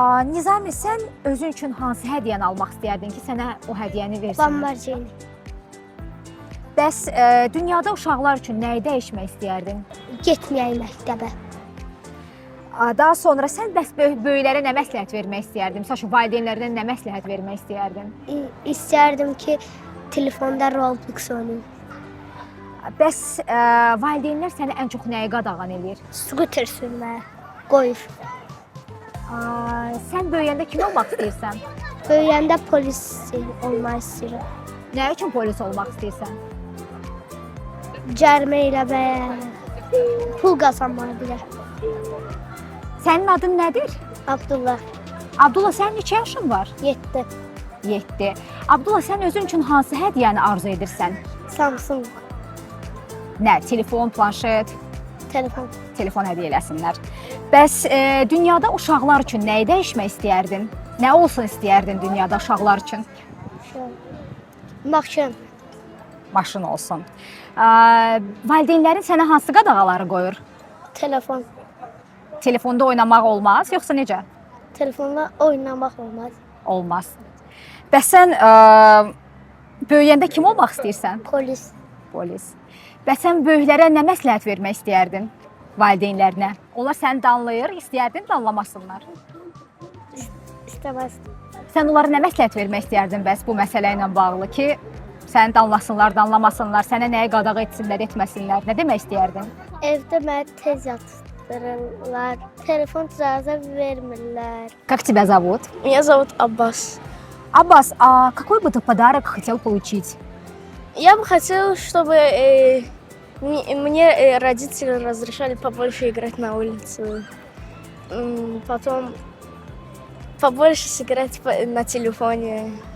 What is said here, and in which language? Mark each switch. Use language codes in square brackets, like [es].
[az] Nizami, sən özün üçün hansı hədiyyəni almaq istəyərdin ki, sənə o hədiyyəni versinlər? Lamborghini. Bəs dünyada uşaqlar üçün nəyi dəyişmək istəyərdin? Getməyək məktəbə. Daha sonra sən bəs böyüklərə nə məsləhət vermək istərdin? Məsələn, valideynlərinə nə məsləhət vermək istəyərdin? İstərdim ki, telefonda Roblox oynayım. Bəs valideynlər səni ən çox nəyi qadağan eləyir? Skuter sürməyə qoyur. Sən böyüyəndə kim olmaq istəyirsən? Böyüyəndə polis olmaq istəyirəm. Nə üçün polis olmaq istəyirsən? Cərimə eləməyə, pul qazanmağa bilər. Sənin adın nədir? Abdullah. Abdullah, sənin neçə yaşın var? 7. 7. Abdullah, sən özün üçün hansı hədiyyəni arzu edirsən? Samsung. Nə? Telefon, planşet? Telefon. Telefon hədiyyə eləsinlər. Bəs dünyada uşaqlar üçün nəyi dəyişmək istəyərdin? Nə olsun istəyərdin dünyada uşaqlar üçün? Maşın. Maşın olsun. Valideynlərin sənə hansı qadağaları qoyur? Telefon. Telefonda oynamaq olmaz, yoxsa necə? Telefonla oynamaq olmaz. Olmaz. Bəs sən böyüyəndə kim olmaq istəyirsən? Polis. Polis. Bəs sən böyüklərə nə məsləhət vermək istəyərdin? Valideynlərinə. Onlar səni danlayır, istəyərdin danlamasınlar. İstəməzdim. Sən onlara nə məsləhət vermək istəyərdin bəs bu məsələ ilə bağlı ki, səni danlasınlar, danlamasınlar, sənə nəyi qadağa etsinlər, etməsinlər? Nə demək istəyərdin? Evdə məni tez yatırırlar, telefon icazə vermirlər. [ru] Как тебя зовут? Меня зовут Аббас. Аббас, какой бы ты подарок хотел получить? Я бы хотела, чтобы мне родители разрешали побольше играть на улице. Потом побольше сыграть на телефоне.